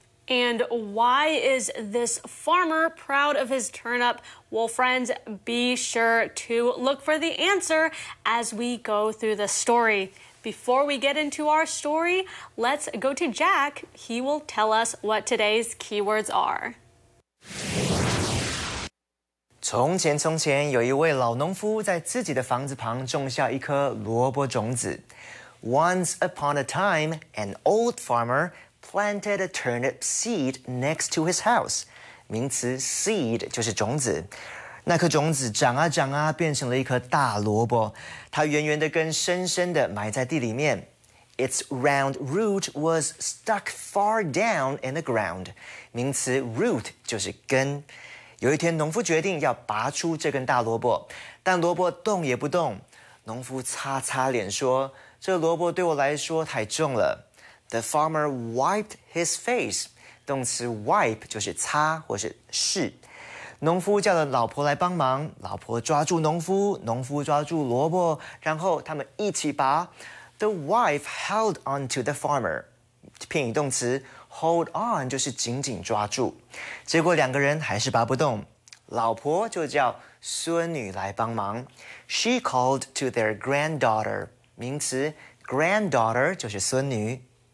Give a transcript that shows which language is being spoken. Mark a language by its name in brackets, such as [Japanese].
[English] And why is this farmer proud of his turnip? Well, friends, be sure to look for the answer as we go through the story. Before we get into our story, let's go to Jack. He will tell us what today's keywords are. [Chinese] 从前从前有一位老农夫在自己的房子旁种下一颗萝卜种子。 [English] Once upon a time, an old farmer planted a turnip seed next to his house. [Chinese] 名词 seed 就是种子。那颗种子长啊长啊变成了一颗大萝卜，它圆圆的根深深的埋在地里面。 [English] Its round root was stuck far down in the ground. [Chinese] 名词 root 就是根。有一天农夫决定要拔出这根大萝卜，但萝卜动也不动。农夫擦擦脸说，这萝卜对我来说太重了。 [English] The farmer wiped his face. [Chinese] 动词 wipe 就是擦或是拭。农夫叫了老婆来帮忙，老婆抓住农夫，农夫抓住萝卜，然后他们一起拔。 [English] The wife held on to the farmer. [Chinese] 片语动词 hold on 就是紧紧抓住。结果两个人还是拔不动，老婆就叫孙女来帮忙。 [English] She called to their granddaughter. [Chinese] 名词 granddaughter 就是孙女。